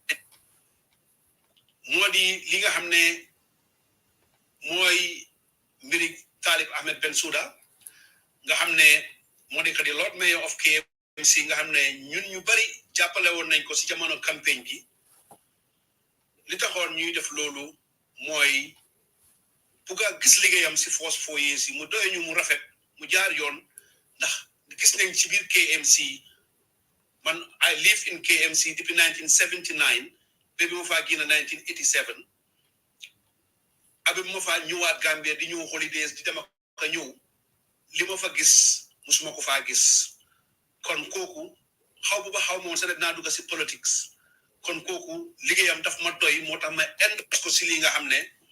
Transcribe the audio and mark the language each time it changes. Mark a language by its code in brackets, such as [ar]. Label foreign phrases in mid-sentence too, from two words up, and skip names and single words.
[wo] moo di li nga xam ne mooy mbiri Talib Ahmed Bensouda nga xam ne moo di di [en] Lord Mayor of KMC [wo] nga xam ne ñun ñu bari jàppale woon nañ ko si jamono campagne bi li taxoon ñuy def loolu mooy bugg a gis liggéeyam si force [en] 4 years [wo] yi mu doy ñu mu rafet mu jaar yoon ndax gis nañ ci biir KMC man [en] I live in KMC [wo] depuis 1979 ba bi ma faa génn 1987 abi ma faa ñëwaat Gambia di ñëw holidays di dem ak ñëw li ma fa gis musuma ko faa gis kon kooku xaw bu ba xaw moom sax naa dugg si politics kon kooku liggéeyam daf ma doy moo tax ma end ko si li nga xam ne